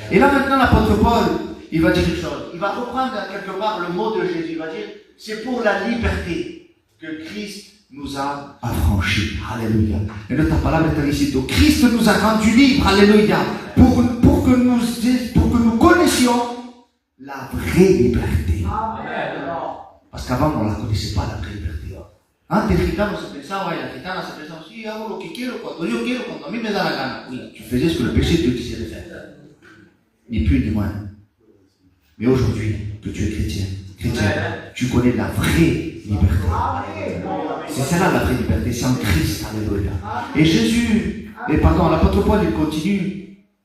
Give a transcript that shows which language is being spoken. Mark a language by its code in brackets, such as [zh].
[fr] Et là maintenant, l'apôtre Paul, il va dire une chose. Il va reprendre quelque part le mot de Jésus. Il va dire, c'est pour la liberté que Christ nous a affranchis. Alléluia. Et notre parole est ici. Donc Christ nous a rendus libres. Alléluia. Pour que nous connaissions la vraie liberté. Amen. Parce qu'avant, on ne la connaissait pas, la vraie liberté. [es] Antes el gitano se pensaba y la gitana se pensaba, sí, hago lo que quiero, cuando yo quiero, cuando a mí me da la gana. [fr] Oui, tu faisais ce que le péché te disait de faire. Ni plus ni moins. Mais aujourd'hui, que tu es chrétien, tu connais la vraie liberté. C'est celle-là la vraie liberté, c'est en Christ. Alléluia. Et l'apôtre Paul, il continue.